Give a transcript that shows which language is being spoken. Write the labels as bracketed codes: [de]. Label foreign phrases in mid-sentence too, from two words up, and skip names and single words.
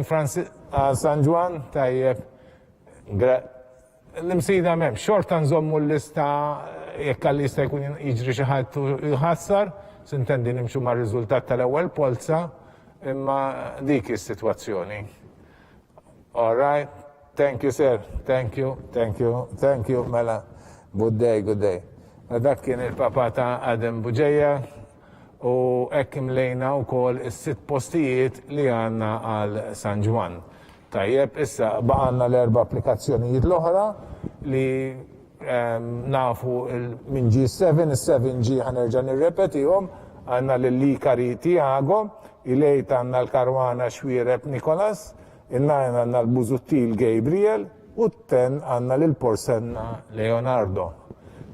[mt] Francis San Ġwann, tajjeb. L-imsida mem, xorta nżommu l-lista jekk l-lista jkun jiġri xi ħadd jħassar, sintendi nimxu ma' riżultat tal-ewwel polza, imma dik is-sitwazzjoni. [en] All right, thank you sir, thank you, mela, good day. [mt] Dak kien il-papa ta' Adam Buġejja u hekk imlejna wkoll is-sitt postijiet li għandna għal San Ġwann. Tajjeb, issa baqgħna l-erba' applikazzjonijiet l-oħra li nafu minn G7, is-7G ħanerġa' nirrepetihom, għandna l-Likari Tiago, il-8 għandna l-Karwana Xwiereb Nikolas, il-9 għandna l-Buzuttil Gabriel u t-10 għandna l-Porsenna Leonardo.